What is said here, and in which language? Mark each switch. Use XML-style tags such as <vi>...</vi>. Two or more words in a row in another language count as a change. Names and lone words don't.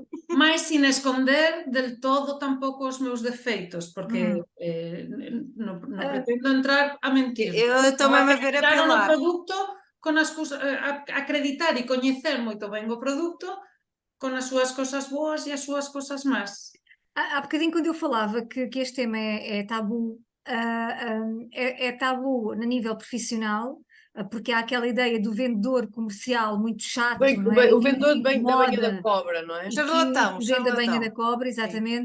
<gl>mas</gl> <es>sin esconder del todo</es> <gl>tampouco os meus defeitos, porque non pretendo entrar a mentir.</gl> <pt>eu estou-me a ver a</pt> <gl>Acreditar no Pilar. produto, acreditar e coñecer moito ben o produto, con as súas cosas boas e as súas cosas más.</gl> <pt>Há bocadinho, quando eu falava que este tema é tabu, é tabu no nível profissional, porque há aquela ideia do vendedor comercial muito chato, não é? O vendedor da banha da Moda, cobra, não é? Charlatão, vende a banha charlatão. da cobra, exatamente.</pt>